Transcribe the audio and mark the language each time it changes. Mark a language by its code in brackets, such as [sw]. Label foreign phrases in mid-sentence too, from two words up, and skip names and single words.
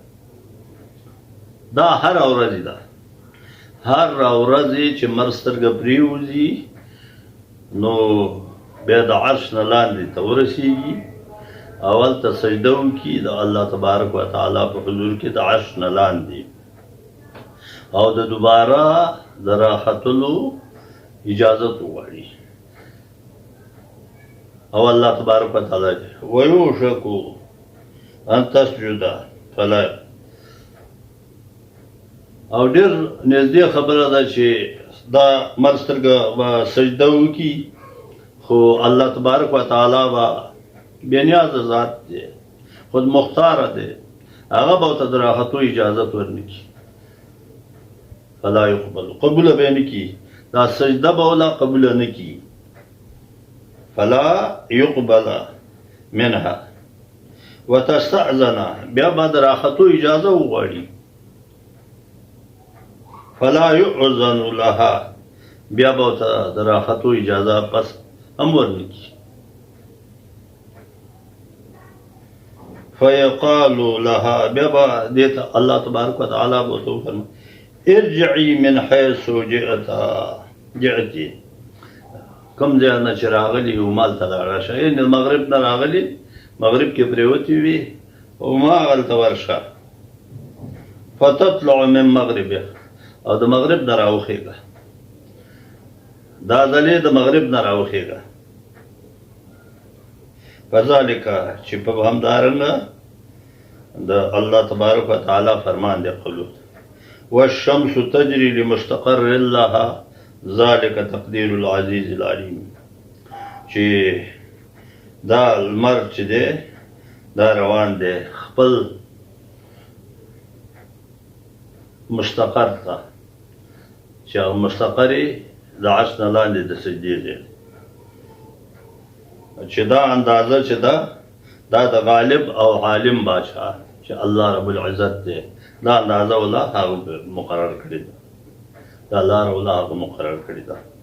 [ps] دا هر ورځې ده، هر ورځې چې مر سترګه پرېوځي نو بیا د عرش نه لاندې ته ورسېږي، اول ته سجده وکړي د [ar] الله تبارک و تعالی [ps] په حضور کې د عرش نه لاندې، او د دوباره د راختلو اجازت وغواړي. [ar] او الله تبارک و تعالی ویوشک ان تسجد فلا، [ps] او ډېر نږدې خبره ده چې دا مر سترګه به سجده وکړي، خو [ar] الله تبارک و تعالی [ps] به بېنیازه ذات دی، خود مختاره دی، هغه به ورته د راختو اجازت ورنکي [ar] فلا يقبل [ps] قبوله به یې نه کي دا سجده به ولا قبوله نه کي [ar] فلا يقبل منها وتستأذن [ps] بیا به د راختو اجازه وغواړي [ar] فلا يؤذن لها [ps] بیا به ورته د راختو اجازه پس هم ورنکي [ar] فيقال لها [ps] بیا به دې ته [ar] الله تبارک وتعالی [ps] به ورته وفرمایي [ar] ارجعي من حيث جئتي [ps] کوم ځای نه چې راغلي یو مال ته لاړه شه یعنې مغرب نه راغلي مغرب کې پرېوتې وي هماغلته ورشه [ar] فتطلع من مغربه [ps] او د مغرب نه راوخېږه دا ځلې د مغرب نه راوخېږه فذلک چې په همدارنګه د [ar] الله تبارک وتعالی [ps] فرمان دی قولو [ar] والشمس تجري لمستقر لها ذلك تقدير العزيز العليم [ps] چې دا لمر چې دی دا روان دی خپل مستقر ته چې هغه مستقر یې د عرش نه لاندې د سجدې دی چې دا اندازه چې دا د غالب او عالم بادشاه چې [ar] الله رب العزت [ps] دی دا اندازه ولا هغه مقرر کړی ده دا الله ولا هغه مقرر کړی ده